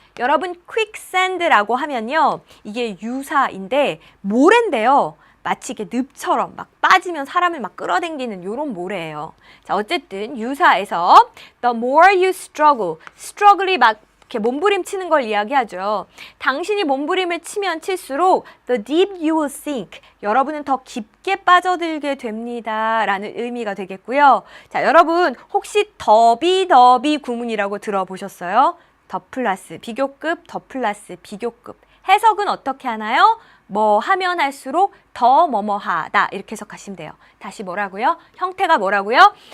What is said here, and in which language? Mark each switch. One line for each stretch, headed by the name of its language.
Korean: 여러분 quicksand라고 하면요. 이게 유사인데 모래인데요. 마치 이게 늪처럼 막 빠지면 사람을 막 끌어당기는 이런 모래예요. 자, 어쨌든 유사해서
English: the more you struggle,
Korean: struggle이 막 이렇게 몸부림치는 걸 이야기하죠. 당신이 몸부림을 치면 칠수록
English: the deep you will sink.
Korean: 여러분은 더 깊게 빠져들게 됩니다. 라는 의미가 되겠고요. 자, 여러분 혹시 더비 구문이라고 들어보셨어요? 더 플러스 비교급, 더 플러스 비교급. 해석은 어떻게 하나요? 뭐 하면 할수록 더 뭐뭐하다 이렇게 해석하시면 돼요. 다시 뭐라고요? 형태가 뭐라고요?